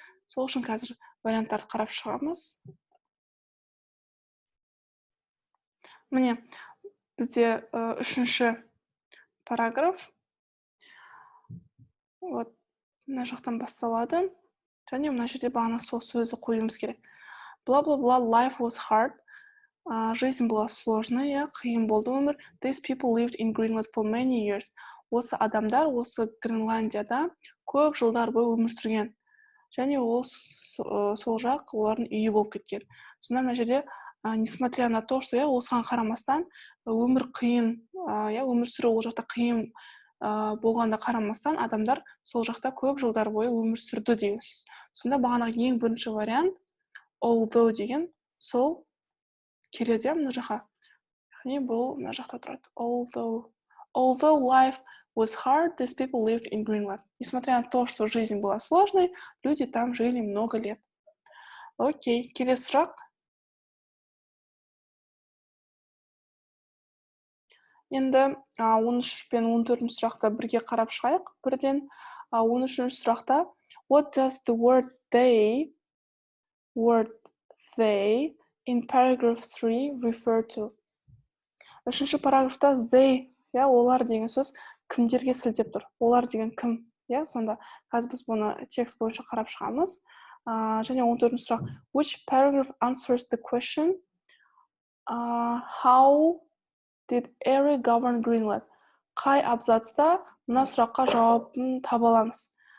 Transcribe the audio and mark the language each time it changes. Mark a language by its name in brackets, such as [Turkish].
[Kazakh] Сол үшін қазір варианттарды қарап шығамыз. Міне, бізде үшінші параграф. Вот, мына жақтан басталады. Және мына жерде бағана сол сөзді қоюымыз керек. [English] Бла-бла-бла, life was hard. [Russian] Жизнь была сложная, [Kazakh] қиын болды өмір. [English] These people lived in Greenland for many years. [Kazakh] Осы адамдар осы Гренландияда көп жылдар бойы өмір сүрген. Және ол сол жақ олардың үйі болып кеткен. Сонда мына жерде [Russian] несмотря на то, что [Kazakh] осыған қарамастан өмір қиын, өмір сүру ол жақта қиын болғанда қарамастан адамдар сол жақта көп жылдар бойы өмір сүрді деген сөз. Сонда бағанағы ең бірінші вариант although деген сол келеді мына жаққа. Яғни бұл мына жақта тұрады. [English] Although life was hard, these people lived in Greenland. [Russian] Несмотря на то, что жизнь была сложной, люди там жили много лет. [Kazakh] Окей, келесі сұрақ. Енді 13 пен 14 сұрақта бірге қарап шығайық. Бірден 13 сұрақта [English] What does the word they in paragraph 3 refer to? [Kazakh] Үшінші параграфта they, олар деген сөз кімдерге сілтеп тұр? Олар деген кім? Сонда қазір біз бұны текст бойынша қарап шығамыз. Және 14 сұрақ [English] Which paragraph answers the question How did Eric govern Greenland? [Kazakh] Қай абзацта мына сұраққа жауабын таба аламыз?